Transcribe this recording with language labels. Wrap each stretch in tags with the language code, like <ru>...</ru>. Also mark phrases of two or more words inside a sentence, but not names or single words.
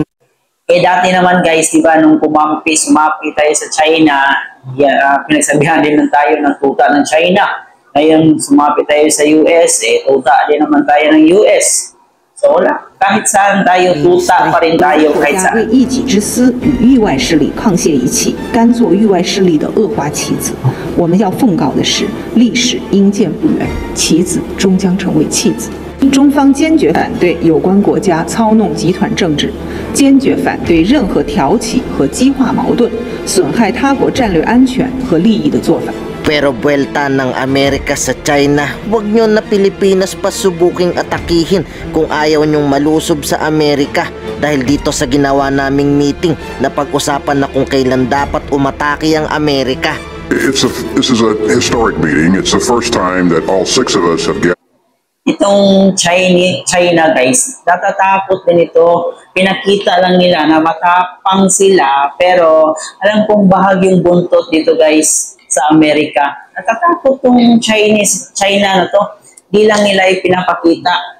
<tl>Dati naman guys, diba, nung sumapi tayo sa China, pinagsabihan din ng tayo ng tuta ng China. Ngayon sumapi tayo sa US, tuta din naman tayo ng US. So wala, kahit saan tayo, tuta pa rin tayo kahit saan.</tl> <zh>为一己之私与域外势力沆瀣一气，甘做域外势力的恶化棋子。我们要奉告的是，历史应见不远，棋子终将成为弃子。中方坚决反对有关国家操弄集团政治，坚决反对任何挑起和激化矛盾、损害他国战略安全和利益的做法。</zh> <tl>Pero buwelta ng Amerika sa China, huwag nyo na Pilipinas pasubuking atakihin kung ayaw nyong malusob sa Amerika. Dahil dito sa ginawa naming meeting, napag-usapan na kung kailan dapat umatake ang Amerika.</tl> <en>This is a historic meeting. It's the first time that all six of us have gathered.</en> <tl>Itong China guys, natatakot din ito. Pinakita lang nila na matapang sila, pero alam kong bahagyong buntot dito guys sa Amerika. Natatakot tong China na to. Di lang nila ipinapakita.</tl>